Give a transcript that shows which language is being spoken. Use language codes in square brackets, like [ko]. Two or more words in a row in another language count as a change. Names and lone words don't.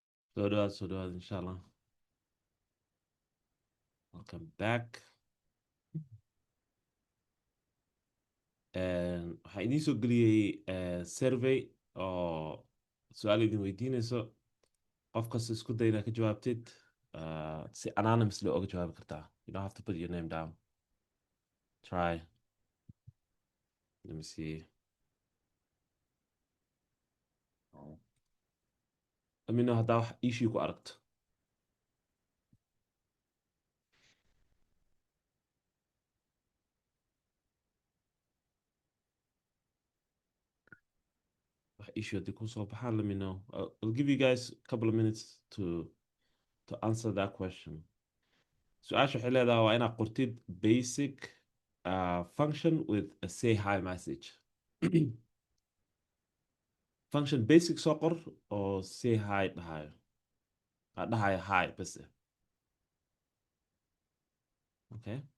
[so] soo dhawaad [ar] إن شاء الله. [en] Welcome back. [so] waxaan idiin soo geliyey survey oo su-aal idin weydiinayso. qof kasta isku day inaad ka jawaabtid si anonymously oga jawaabi kartaa. [en] You don't have to put your name down. Try. Let me see. Let me know [so] haddaa wax issue ku aragto. wax issue haddii kusoo baxaan, [en] let me know. I'll give you guys a couple of minutes to answer that question. [so] su-aasha waxay leedahay waa inaad qortid [en] basic function with a say hi message. function basic [so] soo qor oo [en] say hi [so] dhahayo. dhahayo hi bas. [en] Okay.